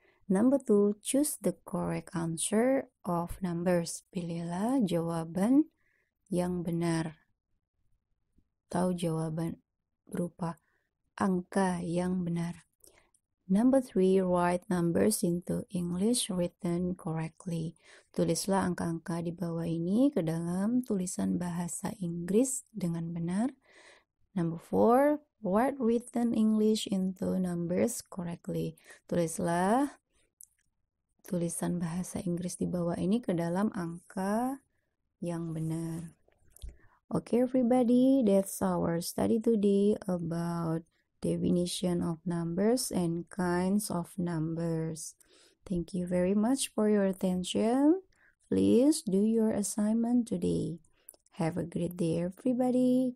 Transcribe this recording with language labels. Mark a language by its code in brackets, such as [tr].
[en] Number 2, choose the correct answer of numbers. [id] Pilihlah jawaban yang benar. Atau jawaban berupa angka yang benar. [en] Number 3, write numbers into English written correctly. [id] Tulislah angka-angka di bawah ini ke dalam tulisan bahasa Inggris dengan benar. [en] Number 4, write written English into numbers correctly. [id] Tulislah tulisan bahasa Inggris di bawah ini ke dalam angka yang benar. [en] Okay, everybody, that's our study today about definition of numbers and kinds of numbers. Thank you very much for your attention. Please do your assignment today. Have a great day, everybody.